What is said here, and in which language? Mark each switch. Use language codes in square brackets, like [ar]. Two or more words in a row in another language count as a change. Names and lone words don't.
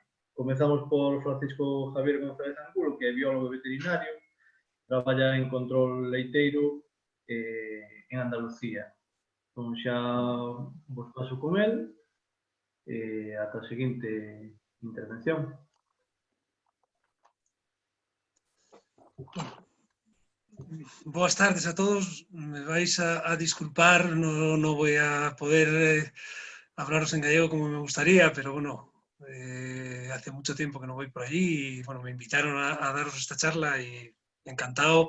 [gl] Comezamos por Francisco Javier González Angulo, que é biólogo veterinario, traballa en control leiteiro en Andalucía. Entón xa vos paso con el ata a seguinte intervención. [es] Buenas tardes a todos. Me vais a disculpar, no voy a poder hablaros en gallego como me gustaría, pero bueno, hace mucho tiempo que no voy por allí y bueno, me invitaron a daros esta charla y encantado.